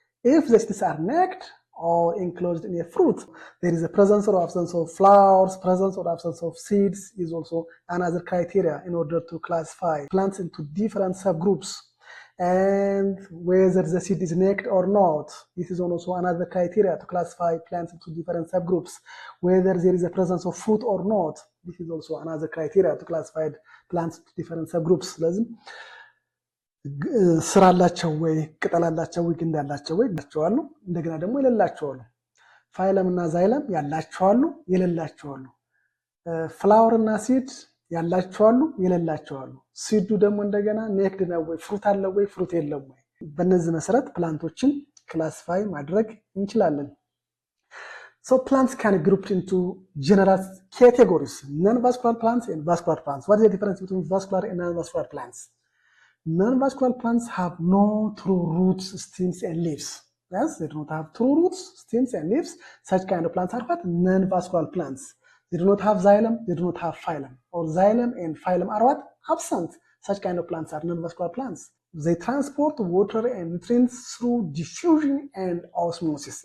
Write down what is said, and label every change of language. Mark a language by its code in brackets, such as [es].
[en] If the seeds are naked or enclosed in a fruit, there is a presence or absence of flowers, presence or absence of seeds is also another criteria in order to classify plants into different subgroups. And whether the seed is naked or not, this is also another criteria to classify plants into different subgroups. Whether there is a presence of fruit or not, this is also another criteria to classify plants into different subgroups. [am] ስለዚህ ስራ አላቸው ወይ ቅጠል አላቸው ወይ ግንድ አላቸው ወይ ያላቸዋሉ እንደገና ደግሞ የሌላቸዋሉ ፋይለም እና ዛይለም ያላቸዋሉ የሌላቸዋሉ ፍላወር እና ሲድ ያላቸዋሉ የሌላቸዋሉ ሲዱ ደግሞ እንደገና ኔክድ ነው ወይ ፍሩት አለው ወይ ፍሩት የለም ወይ በእነዚህ መሰረት ፕላንቶችን ክላሲፋይ ማድረግ እንችላለን [en] So plants can be grouped into general categories non-vascular plants and vascular plants What is the difference between vascular and non-vascular plants Non-vascular plants have no true roots, stems, and leaves. Yes, they do not have true roots, stems, and leaves. Such kind of plants are what? Non-vascular plants. They do not have xylem, they do not have phylum. Or xylem and phylum are what? Absent. Such kind of plants are non-vascular plants. They transport water and nutrients through diffusion and osmosis.